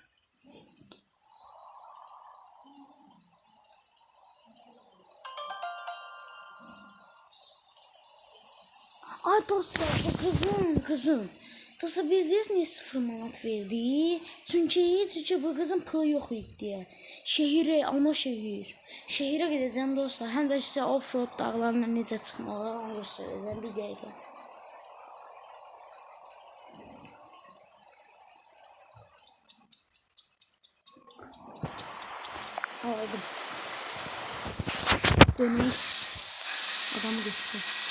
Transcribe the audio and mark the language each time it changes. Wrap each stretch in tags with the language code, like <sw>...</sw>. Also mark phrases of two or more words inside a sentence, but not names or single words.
<tr>Ay dostlar, bu kızım. Dostlar bildiniz niye 0 manat verdi? Çünkü bu kızın pılı yok idi. Ana şehir.</tr> <az>Şehirə gedəcəm dostlar. Həm də sizə off-road dağlarına necə çıxmaq olar onu göstərəcəm bir dəqiqə. Aldım. Dönək. Adamı götürdüm.</az>